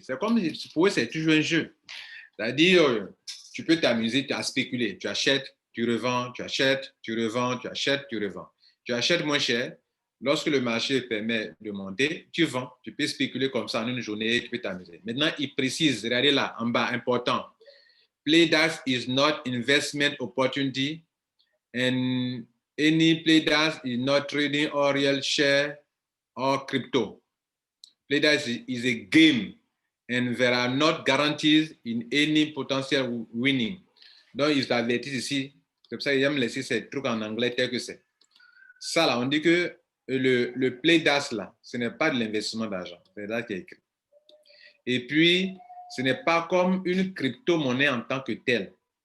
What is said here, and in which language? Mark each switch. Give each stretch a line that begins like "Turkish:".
French: C'est comme, pour eux, c'est toujours un jeu. C'est-à-dire, tu peux t'amuser à spéculer. Tu achètes, tu revends, tu achètes, tu revends, tu achètes, tu revends. Tu achètes moins cher. Lorsque le marché permet de monter, tu vends. Tu peux spéculer comme ça en une journée, tu peux t'amuser. Maintenant, il précise, regardez là, en bas, important.
English: PlayDAX is not investment opportunity and any PlayDAX is not trading or real share or crypto. PlayDAX is a game and there are not guarantees in any potential winning.
French: Donc, ils avertissent ici. C'est pour ça qu'ils aiment laisser ces trucs en anglais tel que c'est. Ça, là, on dit que le PlayDAX, là, ce n'est pas de l'investissement d'argent. C'est là qui est écrit. Et puis, ce n'est pas comme une crypto-monnaie en tant que telle.